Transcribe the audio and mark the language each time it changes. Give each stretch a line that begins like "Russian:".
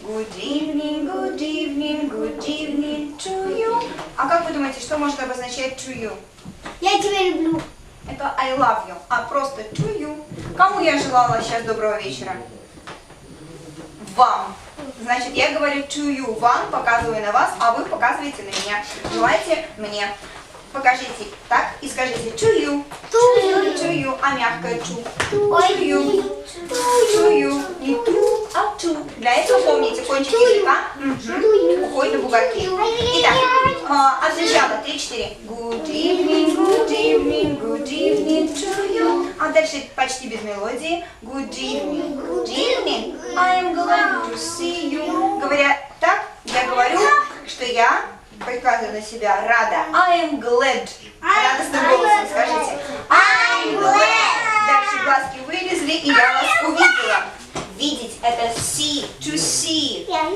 English: Good evening, good evening, good evening to you.
Russian: А как вы думаете, что может обозначать
English: to you?
Russian: Я тебя люблю. Это
English: I love you,
Russian: а просто
English: to you.
Russian: Кому я желала сейчас доброго вечера? Вам. Значит, я говорю
English: to you,
Russian: вам, показываю на вас, а вы показываете на меня. Желаете мне. Покажите так и скажите
English: to you. To you,
Russian: а мягкое
English: to. To you. To you.
Russian: Не
English: to,
Russian: а
English: to.
Russian: Для этого помните, кончик языка уходит на бугорки. Итак, от начала 3-4.
English: Good evening, good evening, good evening to you.
Russian: А дальше почти без мелодии.
English: Good evening, good evening. I'm glad to see you.
Russian: Говоря так, я говорю, что я показываю на себя рада.
English: I'm glad.
Russian: Радостным голосом скажите.
English: I'm glad.
Russian: Дальше глазки вылезли, и я вас увидела. Видеть это
English: see, to see.